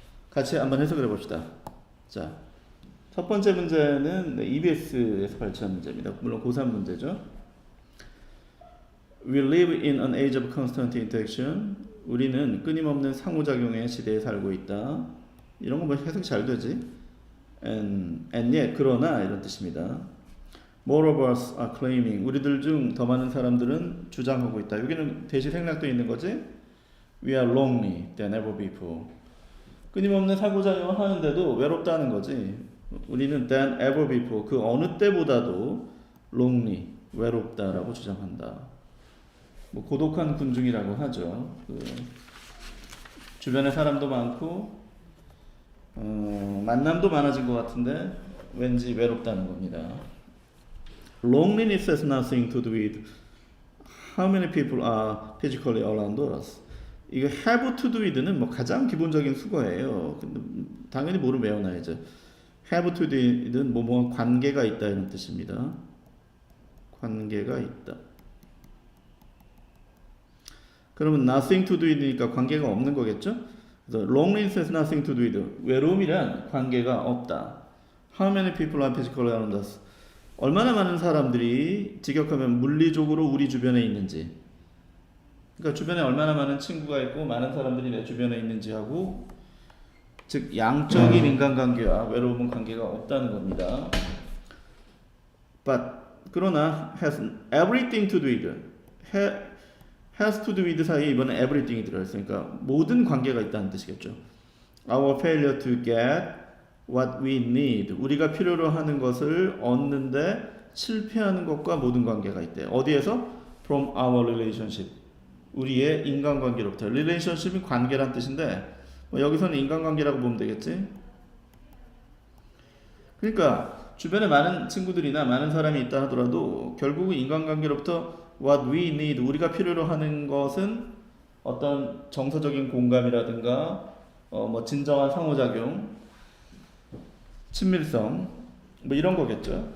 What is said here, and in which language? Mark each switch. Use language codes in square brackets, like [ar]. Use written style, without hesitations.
[ko] 같이 한번 해석을 해봅시다. 자, 첫 번째 문제는 EBS에서 발췌한 문제입니다. 물론 고3 문제죠. [en] We live in an age of constant interaction. [ko] 우리는 끊임없는 상호작용의 시대에 살고 있다. 이런 거 뭐 해석이 잘 되지. [en] And yet, [ko] 그러나 이런 뜻입니다. [en] More of us are claiming. [ko] 우리들 중 더 많은 사람들은 주장하고 있다. 여기는 대시 생략도 있는 거지. [en] We are lonely than ever before. [ko] 끊임없는 상호작용을 하는데도 외롭다는 거지. 우리는 [en] than ever before. [ko] 그 어느 때보다도 lonely, 외롭다라고 주장한다. 뭐 고독한 군중이라고 하죠. 주변에 사람도 많고 만남도 많아진 것 같은데 왠지 외롭다는 겁니다. [en] Loneliness has nothing to do with how many people are physically around us. [ko] 이거 [en] have to do with [ko] 는 뭐 가장 기본적인 수거예요. 근데 당연히 뭐를 외워놔야죠. [en] have to do with [ko] 는 뭐뭐 관계가 있다 이런 뜻입니다. 관계가 있다. 그러면 [en] nothing to do with [ko] 니까 관계가 없는 거겠죠? [en] 그래서 loneliness has nothing to do with. [ko] 외로움이란 관계가 없다. [en] How many people are physically around us? [ko] 얼마나 많은 사람들이 직역하면 물리적으로 우리 주변에 있는지. 그러니까 주변에 얼마나 많은 친구가 있고 많은 사람들이 내 주변에 있는지 하고, 즉 양적인 인간관계와 외로움은 관계가 없다는 겁니다. [en] But [ko] 그러나 [en] has everything to do with. has to do with [ko] 사이에 이번에 everything이 들어있으니까 모든 관계가 있다는 뜻이겠죠. [en] Our failure to get what we need. [ko] 우리가 필요로 하는 것을 얻는데 실패하는 것과 모든 관계가 있대. 어디에서? [en] From our relationship. [ko] 우리의 인간관계로부터. relationship이 관계란 뜻인데 뭐 여기서는 인간관계라고 보면 되겠지. 그러니까 주변에 많은 친구들이나 많은 사람이 있다 하더라도 결국은 인간관계로부터 [en] what we need, [ko] 우리가 필요로 하는 것은 어떤 정서적인 공감이라든가 뭐 진정한 상호작용, 친밀성 뭐 이런 거겠죠.